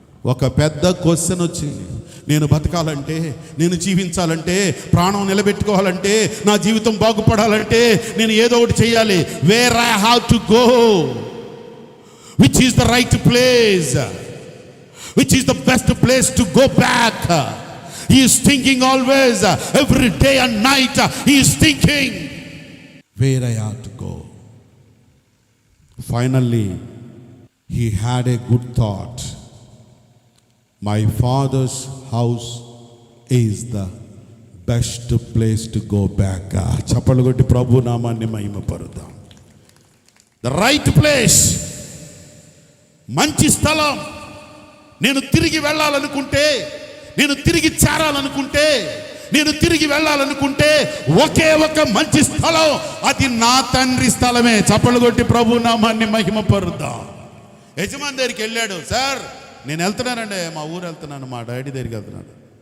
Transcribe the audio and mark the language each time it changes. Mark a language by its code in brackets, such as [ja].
[te] ఒక పెద్ద క్వశ్చన్ వచ్చింది. నేను బతకాలంటే, నేను జీవించాలంటే, ప్రాణం నిలబెట్టుకోవాలంటే, నా జీవితం బాగుపడాలంటే నేను ఏదో ఒకటి చేయాలి. [en] Where I have to go, which is the right place, which is the best place to go back. He is thinking always, every day and night, he is thinking where I have to go. Finally, he had a good thought. My father's house is the best place to go back. [te] చప్పలు కొట్టి ప్రభు నామాన్ని మహిమపరుద్దాం. [en] The right place, [te] మంచి స్థలం. నేను తిరిగి వెళ్ళాలనుకుంటే, నేను తిరిగి చేరాలనుకుంటే, నేను తిరిగి వెళ్ళాలనుకుంటే ఒకే ఒక మంచి స్థలం, అది నా తండ్రి స్థలమే. చప్పలు కొట్టి ప్రభు నామాన్ని మహిమపరుద్దాం. యజమాని దగ్గరికి వెళ్ళాడు. సార్ నేను వెళ్తున్నానండి, మా ఊరు వెళ్తున్నాను, మా డాడీ దగ్గరికి వెళ్తున్నాడు.